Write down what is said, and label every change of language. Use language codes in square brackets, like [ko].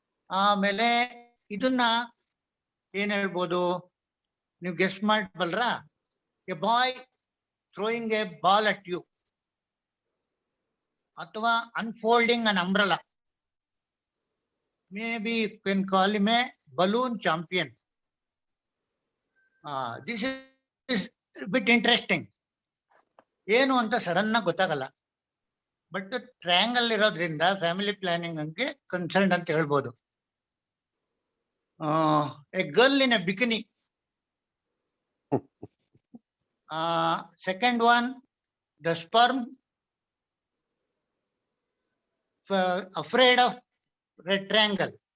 [kn] ಆಮೇಲೆ ಇದನ್ನ ಏನ್ ಹೇಳ್ಬೋದು, ನೀವು guest ಮಾಡಬಲ್ರ, [en] A boy throwing a ball at you, ಅಥವಾ unfolding an umbrella. Maybe you can call him a balloon champion. This is a bit interesting. [kn] ಏನು ಅಂತ ಸಡನ್ ಆಗಿ ಗೊತ್ತಾಗಲ್ಲ, ಬಟ್ ಟ್ರಯಾಂಗಲ್ ಇರೋದ್ರಿಂದ ಫ್ಯಾಮಿಲಿ ಪ್ಲಾನಿಂಗ್ ಹಂಗೆ ಕನ್ಸರ್ನ್ ಅಂತ ಹೇಳ್ಬೋದು. [en] A girl in a bikini. Second one, the sperm afraid of red triangle.